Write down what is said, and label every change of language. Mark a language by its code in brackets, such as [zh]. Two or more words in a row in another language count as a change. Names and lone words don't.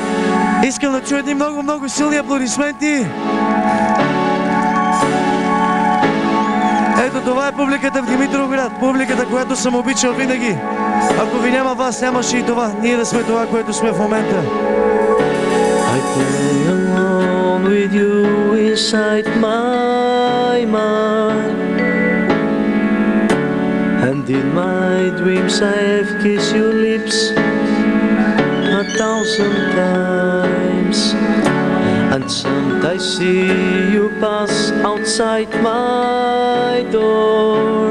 [bg] Искам да чуя едни много силни аплодисменти. Ето това е публиката в Димитровград, публиката, която съм обичал винаги. Ако ви няма вас, нямаше и това. Ние да сме това, което сме в момента. [en] I play alone with you inside my mind, and in my dreams I have kissed your lips 1,000 times, and sometimes see you pass outside my door.